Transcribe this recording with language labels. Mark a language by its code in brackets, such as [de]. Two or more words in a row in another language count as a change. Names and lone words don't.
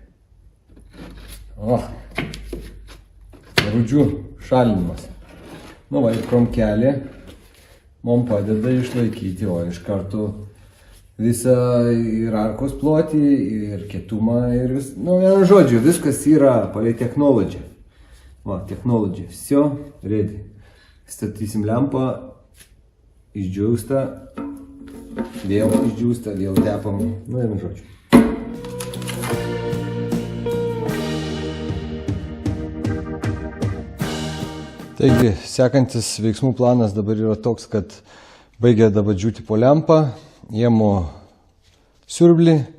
[lt] Rūdžių šalinimas. Ir kromkelė man padeda išlaikyti, iš karto visą ir arkos plotį, ir kietumą, ir vienu žodžiu, viskas yra palei technology. [en] Technology. Все, ready. [lt] Statysim lempą, išdžiūsta, vėl išdžiūsta, vėl tepam, vienu žodžiu. Taigi, sekantis veiksmų planas dabar yra toks, kad baigia dabar džiūti po lempą, iemu siurblį